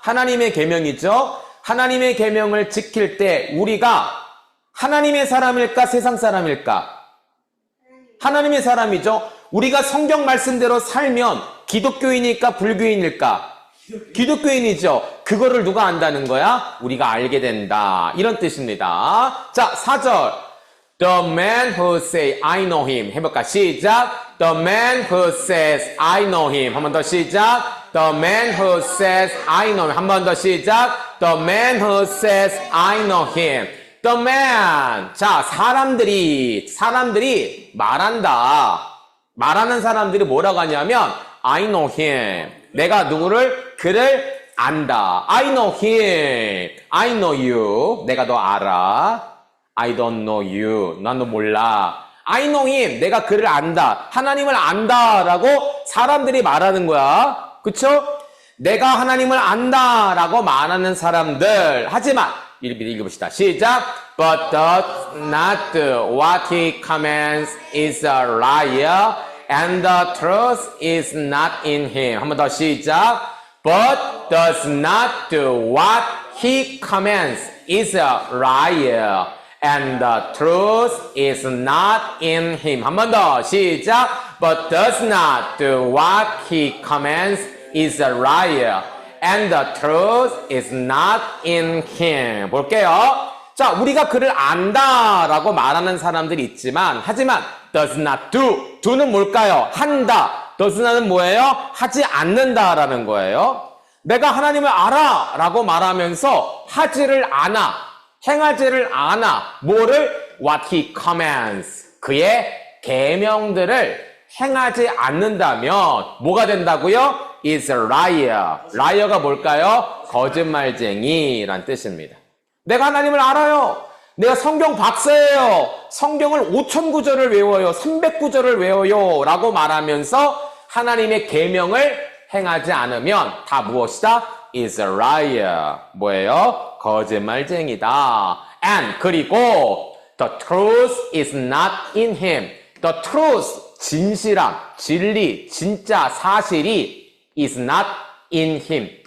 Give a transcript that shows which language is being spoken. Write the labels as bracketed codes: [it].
[ko] 하나님의 계명이죠. 하나님의 계명을 지킬 때 우리가 하나님의 사람일까? 세상 사람일까? 하나님의 사람이죠. 우리가 성경 말씀대로 살면 기독교인일까? 불교인일까? 기독교인이죠. 그거를 누가 안다는 거야? 우리가 알게 된다. 이런 뜻입니다. 자, 4절. [en] The man who say I know him. [ko] 해볼까? 시작. [en] The man who says I know him. [ko] 한 번 더 시작. [en] The man who says I know him. [ko] 한 번 더 시작. [en] The man who says I know him. The man. [ko] 자, 사람들이 말한다. 말하는 사람들이 뭐라고 하냐면 [en] I know him. [ko] 내가 그를 안다. [en] I know him. I know you. [ko] 내가 너 알아. [en] I don't know you. [ko] 난 너 몰라. [en] I know him. [ko] 내가 그를 안다. 하나님을 안다라고 사람들이 말하는 거야. 그쵸? 내가 하나님을 안다라고 말하는 사람들. 하지만 읽어봅시다. 시작. [en] But does not do what he commands is a liar. And the truth is not in him. [ko] 한 번 더 시작. [en] But does not do what he commands is a liar. And the truth is not in him. [ko] 한 번 더 시작. [en] But does not do what he commands is a liar. And the truth is not in him. [ko] 볼게요. 자, 우리가 그를 안다라고 말하는 사람들이 있지만, 하지만 [en] does not do. [ko] do는 뭘까요? 한다. does not은 뭐예요? 하지 않는다라는 거예요. 내가 하나님을 알아 라고 말하면서 하지를 않아. 행하지를 않아. 뭐를? [en] What he commands. [ko] 그의 계명들을 행하지 않는다면 뭐가 된다고요? [en] is a liar. liar가 [ko] 뭘까요? 거짓말쟁이란 뜻입니다. 내가 하나님을 알아요. 내가 성경 박사예요. 성경을 5,000구절을 외워요. 300구절을 외워요. 라고 말하면서 하나님의 계명을 행하지 않으면 다 무엇이다? [en] is a liar. [ko] 뭐예요? 거짓말쟁이다. [en] And 그리고 the truth is not in him. The truth, [ko] 진실함, 진리, 진짜 사실이 [en] is not in him.